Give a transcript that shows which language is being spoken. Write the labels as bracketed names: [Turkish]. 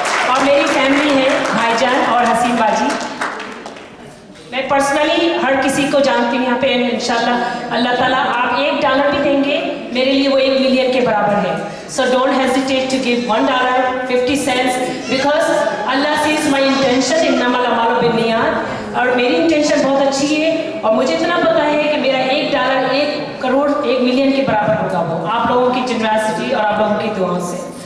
[Hindi] और मेरी फैमिली है भाईजान और हसीन बाजी। मैं पर्सनली हर किसी को जानती हूँ यहाँ पे, इंशाल्लाह अल्लाह ताला आप $1 भी देंगे मेरे लिए वो 1 मिलियन के बराबर है। [English] So don't hesitate to give $1, 50 cents, because Allah sees my intention, [Arabic] इन्नमल अमालु बिन्नियात। [Hindi] और मेरी इंटेंशन बहुत अच्छी है और मुझे इतना पता है कि मेरा $1 1 करोड़ 1 मिलियन के बराबर होगा, वो आप लोगों की जनरसिटी और आप लोगों की दुआओं से।